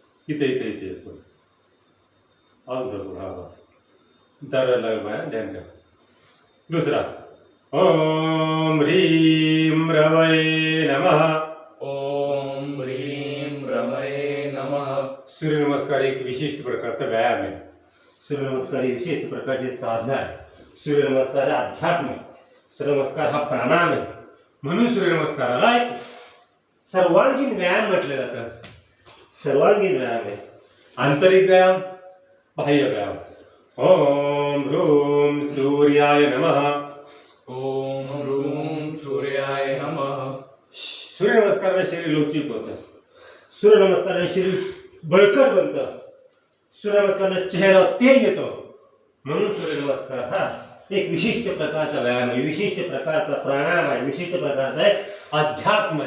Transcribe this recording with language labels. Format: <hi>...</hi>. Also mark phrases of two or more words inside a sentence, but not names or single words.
<mr>इथे इथे इथे येतो हा बस दर ध्यान ठेव.</mr> <sa>दुसरा ओम ह्रीं रवये नमः. ओम ह्रीं रमये नमः.</sa> <mr>सूर्यनमस्कार एक विशिष्ट प्रकारचा व्यायाम आहे. सूर्यनमस्कार ही विशिष्ट प्रकारची साधना आहे. सूर्यनमस्कार हा अध्यात्म आहे. सूर्यनमस्कार हा प्राणायाम आहे. म्हणून सूर्यनमस्काराला एक सर्वांगीण व्यायाम म्हटलं जातं. सर्वांगीण व्यायाम आहे. आंतरिक व्यायाम, बाह्य व्यायाम.</mr> <sa>ओम ह्रूं सूर्याय नमः. ओम ह्रूं सूर्याय नमः.</sa> <mr>सूर्यनमस्काराने शरीर लवचिक होतं. सूर्यनमस्काराने शरीर बळकट बनतं. सूर्यनमस्काराने चेहरा तेज येतो. म्हणून सूर्यनमस्कार हा एक विशिष्ट प्रकारचा व्यायाम आहे, विशिष्ट प्रकारचा प्राणायाम आहे, विशिष्ट प्रकारचा एक अध्यात्म आहे.</mr>